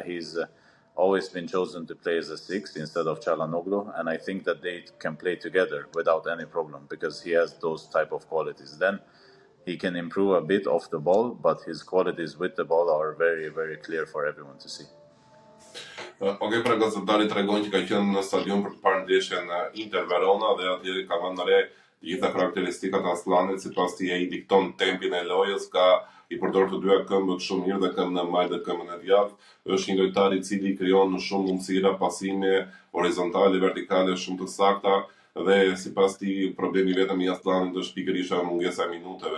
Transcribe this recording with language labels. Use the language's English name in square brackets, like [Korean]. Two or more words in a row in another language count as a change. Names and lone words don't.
[English] He's always been chosen to play as a 6 instead of Çalhanoğlu, and I think that they can play together without any problem, because he has those type of qualities. Then he can improve a bit off the ball, but his qualities with the ball are very, very clear for everyone to see. [Albanian] Okej, pra gazetari tregon që ka qenë në stadium për të parë ndeshjen Inter Verona dhe atje ka vënë re gjitha karakteristikat e Aslanit, sipas tij ai dikton tempin e lojës, i përdor të dyja këmbët shumë mirë dhe këmbën e majtë dhe këmbën e djathtë. Është një lojtar i cili krijon shumë mundësira pasime horizontale, vertikale shumë të sakta dhe sipas tij problemi vetëm i Aslanit është pikërisht mungesa e minutave.